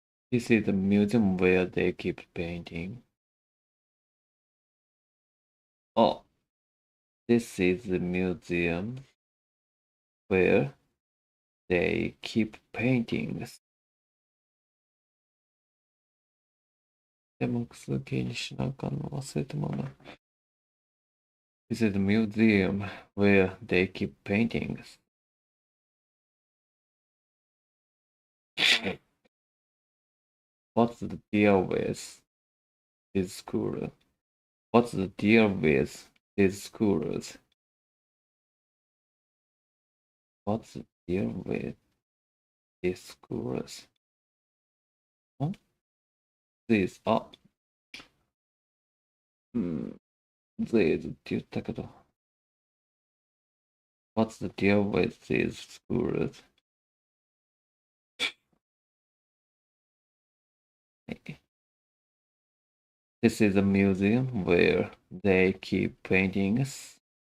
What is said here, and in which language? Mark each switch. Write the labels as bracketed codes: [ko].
[en] This is the museum where they keep painting. This is the museum where they keep paintings. [ja] でも複数形にしなあかんの忘れてもな。 [en] This is the museum where they keep paintings. What's the deal with these schools? What's the deal with these schools? What's the deal with these schools? These [ja] って言ったけど。 [en] What's the deal with these schools? This is a museum where they keep paintings.